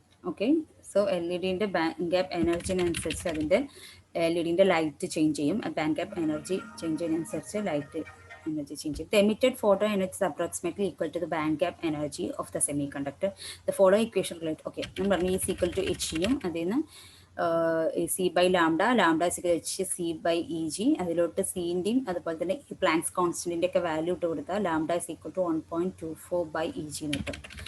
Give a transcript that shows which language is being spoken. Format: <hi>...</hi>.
<ml>Okay, so LED-ൻ്റെ band gap എനർജിനനുസരിച്ച് അതിൻ്റെ LED-ൻ്റെ light change ചെയ്യും. Band gap energy change ചെയ്യുന്നതനുസരിച്ച് light energy change ചെയ്യും.</ml> <en>The emitted photon energy is approximately equal to the band gap energy of the semiconductor. The following equation relate. Okay,</en> <ml>നമ്മൾ പറഞ്ഞു</ml> <en>is equal to hν.</en> <ml>അതിൽ നിന്ന്</ml> <en>c/λ, λ is equal to hc/Eg.</en> <ml>അതിലോട്ട് c-ൻ്റെയും അതുപോലെ തന്നെ ഈ planks കോൺസ്റ്റൻറ്റിൻ്റെ ഒക്കെ വാല്യൂ ഇട്ട് കൊടുത്താൽ</ml> <en>λ is equal to 1.24/Eg</en> <ml>എന്ന് കിട്ടും.</ml>